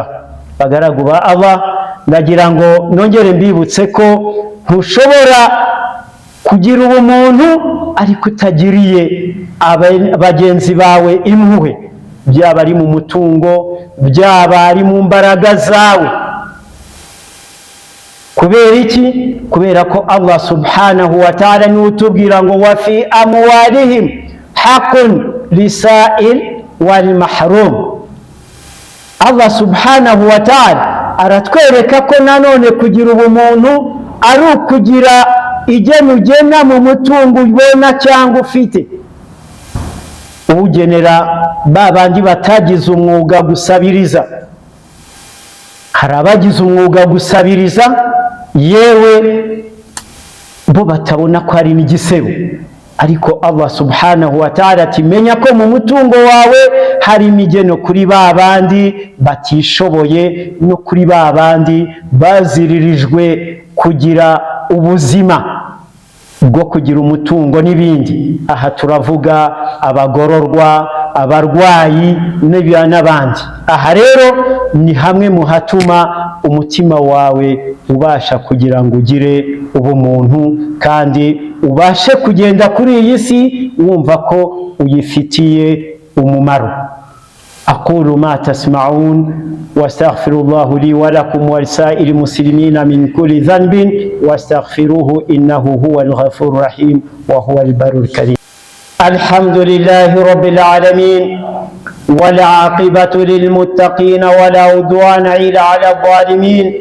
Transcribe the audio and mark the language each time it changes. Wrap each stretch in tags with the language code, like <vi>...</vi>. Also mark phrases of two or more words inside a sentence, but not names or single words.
<rw>Bagaragu ba Allah, ndagira ngo nongere mbibutse ko ntushobora kugira ubumuntu ariko utagiriye bagenzi bawe impuhwe, byaba ari mu mutungo, byaba ari mu mbaraga zawe. Kubera iki? Kubera ko</rw> <ar>الله سبحانه وتعالى</ar> <rw>ni utubwira ngo</rw> <ar>وفي أموالهم حق للسائل والمحروم. الله سبحانه وتعالى</ar> <rw>aratwereka ko nanone kugira ubumuntu ari ukugira igena ugena mu mutungo ubona cyangwa ufite. Uwugenera babandi batagize umwuga gusabiriza. Hari abagize umwuga gusabiriza, yewe bo batabona ko ari n'igisebo, ariko</rw> <ar>الله سبحانه وتعالى</ar> <rw>ati menya ko mu mutungo wawe hari imigeno kuri babandi batishoboye no kuri babandi baziririjwe kugira ubuzima bwo kugira umutungo n'ibindi. Aha turavuga abagororwa, abarwayi n'abandi. Aha rero ni hamwe mu hatuma umutima wawe ubasha kugira ngo ugire ubumuntu kandi ubashe kugenda kuri iyi si wumva ko uyifitiye umumaro.</rw> <ar>أقول ما تسمعون واستغفر الله لي ولكم ولسائر المسلمين من كل ذنب واستغفروه إنه هو الغفور الرحيم وهو البر الكريم. الحمد لله رب العالمين والعاقبة للمتقين ولا عدوان إلا على الظالمين.</ar>